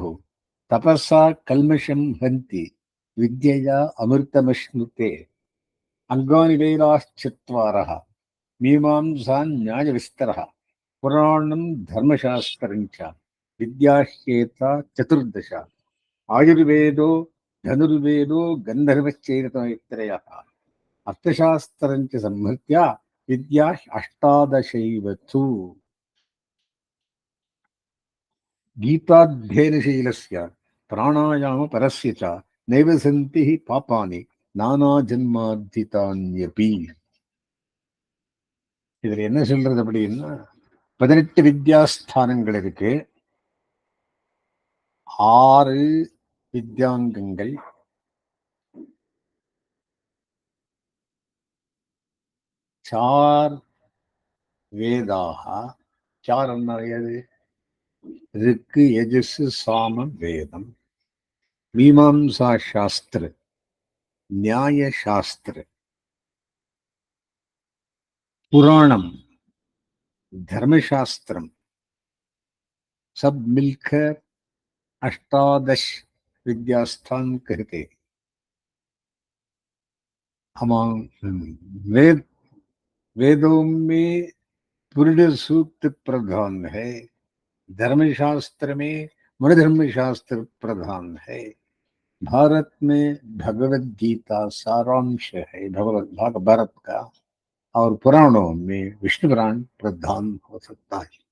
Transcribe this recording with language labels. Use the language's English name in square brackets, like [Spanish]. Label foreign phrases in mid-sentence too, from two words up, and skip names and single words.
[Sanskrit] तपसा कल्मषं हन्ति विद्यया अमृतमश्नुते अङ्गानि वेदाश्चत्वारः मीमांसा न्यायविस्तरः पुराणं धर्मशास्त्रं च विद्याह्येता चतुर्दश आयुर्वेदो धनुर्वेदो गन्धर्वश्चैरतमैत्रेयः अर्थशास्त्रं च संहृत्य विद्या अष्टादशैव तु गीताध्ययनशीलस्य प्राणायामपरस्य च नैव सन्ति हि पापानि नानाजन्मार्जितान्यपि [Tamil] இதுல என்ன சொல்றது அப்படின்னா 18 வித்யாஸ்தானங்கள் இருக்கு. 6 வித்யாங்கங்கள், 4 வேதாக. 4 என்னது? ரிக்கு, யஜுஸ், சாமம், வேதம். [Hindi] मीमांसा शास्त्र, न्याय शास्त्र, पुराणम, धर्मशास्त्रम सब मिलकर अष्टादश विद्यास्थान कहते। हम वेद वेदों में पुरुष सूक्त प्रधान है, धर्मशास्त्र में मनोधर्म शास्त्र प्रधान है, भारत में भगवद गीता सारांश है भारत का, और पुराणों में विष्णु पुराण प्रधान हो सकता है।